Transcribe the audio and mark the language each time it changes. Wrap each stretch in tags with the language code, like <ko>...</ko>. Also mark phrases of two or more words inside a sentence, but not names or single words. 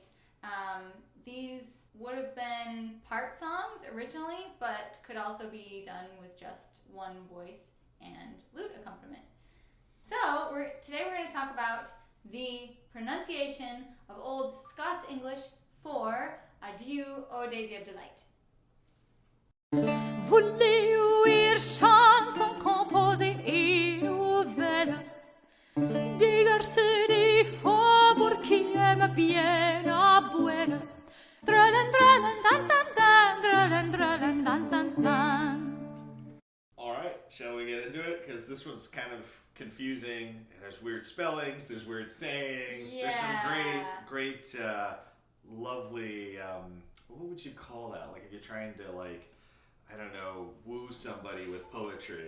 <en>These would have been part songs originally, but could also be done with just one voice and lute accompaniment. So today we're going to talk about the pronunciation of Old Scots English for Adeu, desie of delyt.</en> <fr>Voulez-vous ir chanson composée et nouvelle des garçons des faubourgs qui aiment bien à boire. Dralin, dralin, dan, dan, dan, dralin, dralin, dan, dan, dan.</fr> <en>All right, shall we get into it? Because this one's kind of confusing. There's weird spellings, there's weird sayings. Yeah. There's some great, lovely, what would you call that? Like if you're trying to I don't know, woo somebody with poetry.</en>